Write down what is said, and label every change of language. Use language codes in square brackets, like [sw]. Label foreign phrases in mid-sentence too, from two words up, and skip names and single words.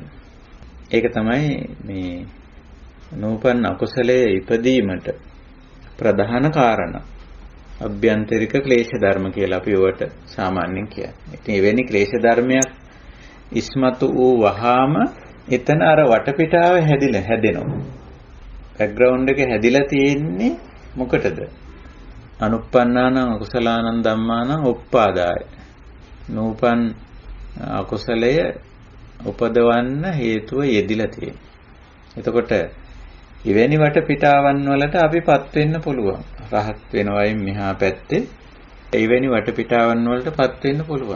[si] ඒක තමයි මේ නූපන් අකුසලයේ ඉපදීමට ප්‍රධාන කාරණා. අභ්‍යන්තරික ක්ලේශ ධර්ම කියලා අපි ඒවට සාමාන්‍යයෙන් කියන්නේ. ඉතින් එවැනි ක්ලේශ ධර්මයක් ඉස්මතු වූ වහාම එතන අර වටපිටාව හැදෙනවා. බෑග්ග්‍රවුන්ඩ් එක හැදිලා තියෙන්නේ මොකටද? [pi] අනුප්පන්නානං අකුසලානං ධම්මානං උප්පාදාය. [si] නූපන් අකුසලය උපදවන්න හේතුව යෙදිලා තියෙනවා. එතකොට ඉවැනි වටපිටාවන් වලට අපිපත් වෙන්න පුළුවන්. රහත් වෙනවයින් මෙහා පැත්තේ ඉවැනි වටපිටාවන් වලටපත් වෙන්න පුළුවන්.